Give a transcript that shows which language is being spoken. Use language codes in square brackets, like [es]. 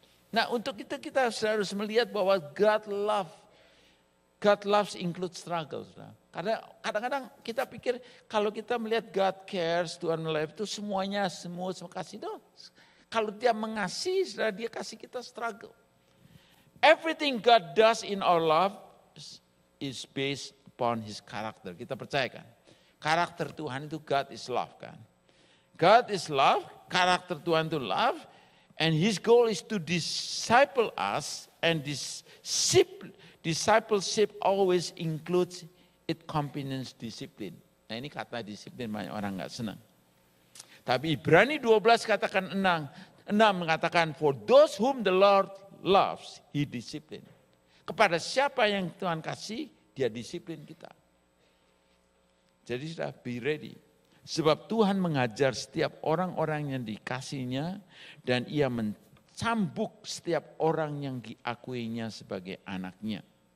[id] Nah untuk itu kita harus melihat bahwa [en] God loves include struggle. [id] Karena kadang-kadang kita pikir kalau kita melihat [en] God cares, [id] Tuhan melihat itu semuanya semua kasih dong. Kalau dia mengasihi, dia kasih kita struggle. [en] Everything God does in our life is based upon His character. [id] Kita percayakan. Karakter Tuhan itu [en] God is love [id] kan. God is love, karakter Tuhan itu love. [en] And His goal is to disciple us, and this discipleship always includes it accompanies discipline. [id] Nah ini kata disiplin banyak orang nggak senang. Tapi Ibrani 12 katakan 6 mengatakan [en] for those whom the Lord loves, He discipline. [id] Kepada siapa yang Tuhan kasih, Dia disiplin kita. Jadi sudah [en] be ready. [id] Sebab Tuhan mengajar setiap orang-orang yang dikasihnya dan Ia mencambuk setiap orang yang diakuinya sebagai anaknya.